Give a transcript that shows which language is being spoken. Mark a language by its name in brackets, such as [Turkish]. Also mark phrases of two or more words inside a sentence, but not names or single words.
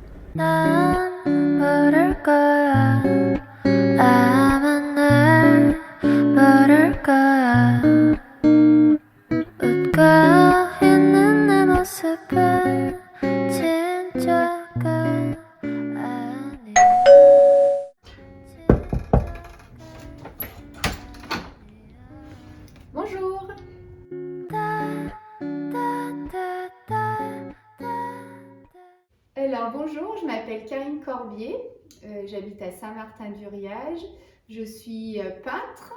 [Korean] 난 모를 거야. 아마 날 모를 거야. 웃고 있는 내 모습은 진짜가 아니야. [French] Bonjour. Alors bonjour, je m'appelle Karine Corbier, j'habite à Saint-Martin-du-Riage, je suis peintre.